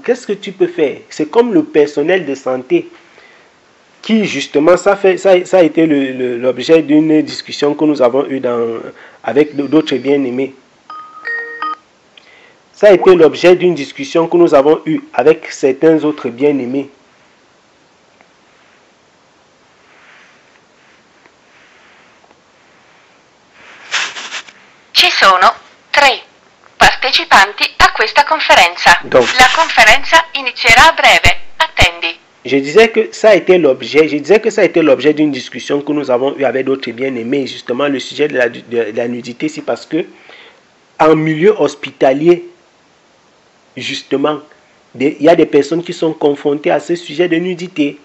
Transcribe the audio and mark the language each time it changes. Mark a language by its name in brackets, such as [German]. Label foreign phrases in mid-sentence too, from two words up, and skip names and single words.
[French] Qu'est-ce que tu peux faire? C'est comme le personnel de santé qui, justement, ça a été l'objet d'une discussion que nous avons eue avec d'autres bien-aimés. Ça a été l'objet d'une discussion que nous avons eue avec certains autres bien-aimés. [Italian] Ci sono 3 partecipanti a questa conferenza. Donc, la conferenza inizierà a breve. Attendi. [French] Je disais que ça a été l'objet d'une discussion que nous avons eue avec d'autres bien-aimés, justement le sujet de la nudité, c'est parce que en milieu hospitalier, justement, il y a des personnes qui sont confrontées à ce sujet de nudité.